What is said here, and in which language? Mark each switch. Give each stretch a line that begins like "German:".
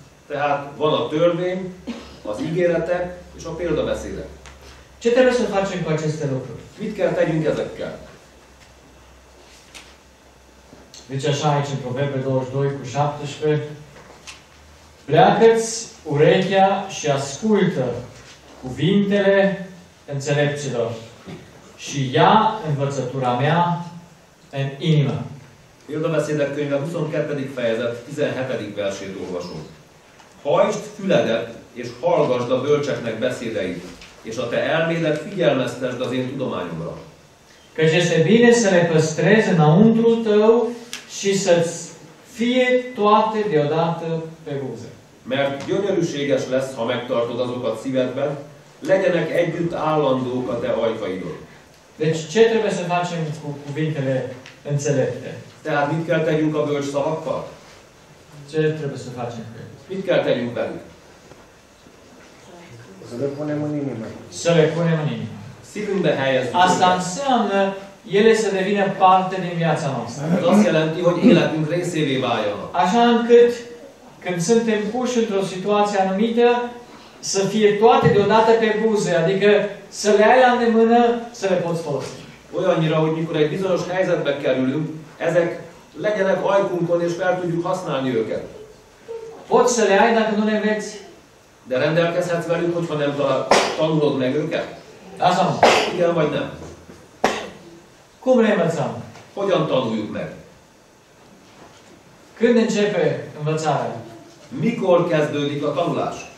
Hungarian: Tehát van a törvény, az ígéretek és a példabeszédek.
Romanian: Ce trebuie să facem cu aceste lucruri?
Hungarian: Mit kell tegyünk ezekkel?
Romanian: Deci așa aici în Proverbe 22:17. Pleacă-ți urechea și ascultă cuvintele înțelepților și ia învățătura mea în inimă.
Hungarian: Példabeszédek könyve 22. fejezet 17. versét olvasom. Hajtsd füledet, és hallgasd a bölcseknek beszédeit, és a te elmédet figyelmeztesd az én tudományomra.
Romanian: Căci este bine să le păstrezi înăuntrul tău și să-ți fie toate deodată pe buze.
Hungarian: Mert gyönyörűséges lesz, ha megtartod azokat szívedben, legyenek együtt állandók a te ajkaidon.
Romanian: Deci ce trebuie să facem cu cuvintele înțelepte?
Hungarian: Tehát mit kell tegyünk a bölcs szavakkal?
Romanian: Ce trebuie să facem cu ele?
Hungarian: Mit kell tegyünk velük?
Romanian: Să le punem în inimă. Să le punem în inimă.
Hungarian: Szívünkbe helyezzük
Romanian: Asta
Hungarian: őket.
Romanian: înseamnă ele să devină parte din viața noastră.
Hungarian: Ez azt jelenti, hogy életünk részévé váljanak.
Romanian: Așa încât, când suntem puși într-o situație anumită, să fie toate deodată pe buze, adică să le ai la îndemână, să le poți folosi.
Hungarian: Olyannyira, hogy mikor egy bizonyos helyzetbe kerülünk, ezek legyenek ajkunkon és fel tudjuk használni őket.
Romanian: Poți să le ai dacă nu le înveți?
Hungarian: De rendelkezhetsz velük, hogyha nem tanulod meg őket?
Romanian: Da sau nu?
Hungarian: Igen vagy nem?
Romanian: Cum le învățăm?
Hungarian: Hogyan tanuljuk meg?
Romanian: Când începe învățarea?
Hungarian: Mikor kezdődik a tanulás?